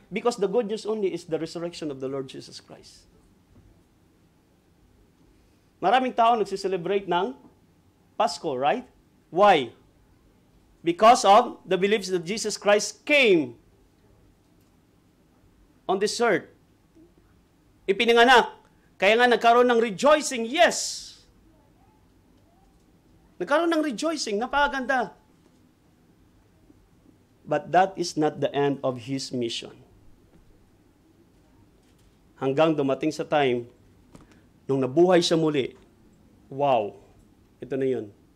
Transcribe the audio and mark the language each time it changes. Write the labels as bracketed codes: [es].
[en] Because the good news only is the resurrection of the Lord Jesus Christ. [tl] Maraming tao nagsiselebrate ng Pasko, [en] right? Why? Because of the beliefs that Jesus Christ came on this earth. [tl] Ipinanganak. Kaya nga nagkaroon ng rejoicing, yes. Nagkaroon ng rejoicing, napakaganda. [en] But that is not the end of His mission. [tl] Hanggang dumating sa time, nung nabuhay siya muli, wow, ito na yun.